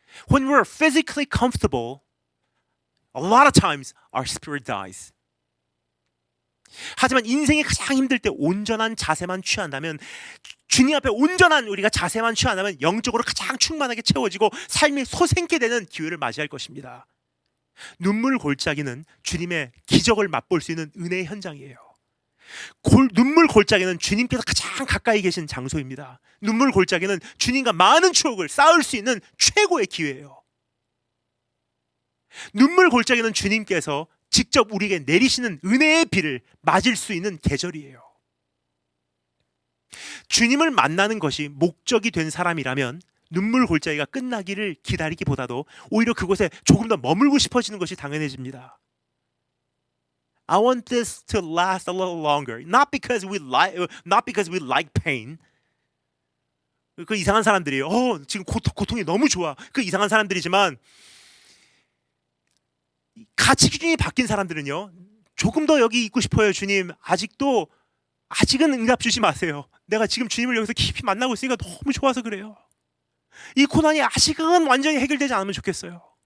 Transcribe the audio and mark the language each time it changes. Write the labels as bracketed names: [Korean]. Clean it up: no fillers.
[English] When we're physically comfortable, a lot of times our spirit dies. [Korean] 하지만 인생이 가장 힘들 때 온전한 자세만 취한다면, 주님 앞에 온전한 우리가 자세만 취한다면 영적으로 가장 충만하게 채워지고 삶이 솟생게 되는 기회를 맞이할 것입니다. 눈물 골짜기는 주님의 기적을 맛볼 수 있는 은혜의 현장이에요. 눈물 골짜기는 주님께서 가장 가까이 계신 장소입니다. 눈물 골짜기는 주님과 많은 추억을 쌓을 수 있는 최고의 기회예요. 눈물 골짜기는 주님께서 직접 우리에게 내리시는 은혜의 비를 맞을 수 있는 계절이에요. 주님을 만나는 것이 목적이 된 사람이라면 눈물 골짜기가 끝나기를 기다리기보다도 오히려 그곳에 조금 더 머물고 싶어지는 것이 당연해집니다. [English] I want this to last a little longer. Not because we like pain. [Korean] 그 이상한 사람들이에요. 지금 고통이 너무 좋아. 그 이상한 사람들이지만, 가치 기준이 바뀐 사람들은요, 조금 더 여기 있고 싶어요. 주님, 아직은 응답 주지 마세요. 내가 지금 주님을 여기서 깊이 만나고 있으니까 너무 좋아서 그래요. 이 고난이 아직은 완전히 해결되지 않으면 좋겠어요.